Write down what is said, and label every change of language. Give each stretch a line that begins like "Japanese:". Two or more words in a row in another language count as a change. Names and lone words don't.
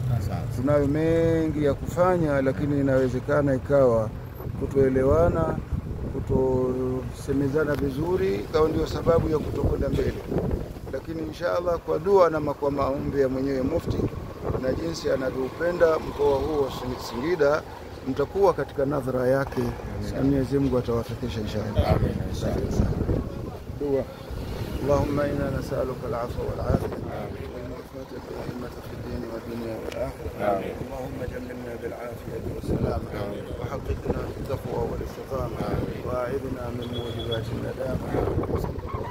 Swahili: Tunayo mengi ya kufanya, lakini inawezekana ikawa kutoelewana, kutosemezana vizuri ikawa ndio sababu ya kutokwenda mbele. Lakini inshallah kwa dua na kwa maombi ya mwenyewe Mufti na jinsi anavyopenda mkoa huu wa Singida, mtakuwa katika nadhara yake na Mwenyezi Mungu atawafikisha inshallah. Dua.
Arabic: اللهم إنا نسألك العفو والعافية والمعافاة الدائمة في الدين والدنيا والآخرة. اللهم جملنا بالعافية والسلامة وحققنا بالتقوى والاستقامة وأعذنا من موجبات الندامة.